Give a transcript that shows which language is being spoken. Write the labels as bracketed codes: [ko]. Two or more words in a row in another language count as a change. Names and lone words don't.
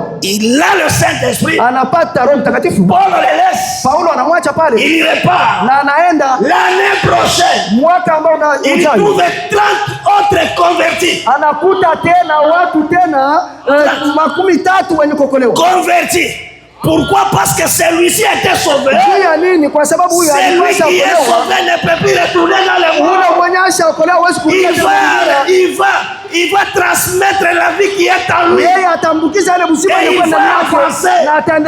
[fr] Il a le Saint-Esprit. [sw] Anapata Roho Mtakatifu. [fr] Paul le laisse. [sw] Paulo anamwacha pale. [fr] Il repart. [sw] Na anaenda [fr] l'année prochaine. [sw] Mwaka ambao unakuja. [fr] Il trouve 30 autres convertis. [sw] Anakuta tena watu tena 13 wenye kuokolewa. [fr] Convertis. Pourquoi? Parce que celui-ci était sauvé. Celui qui est sauvé ne peut plus retourner dans le monde. Il va transmettre la vie qui est en lui. Et il va avancer.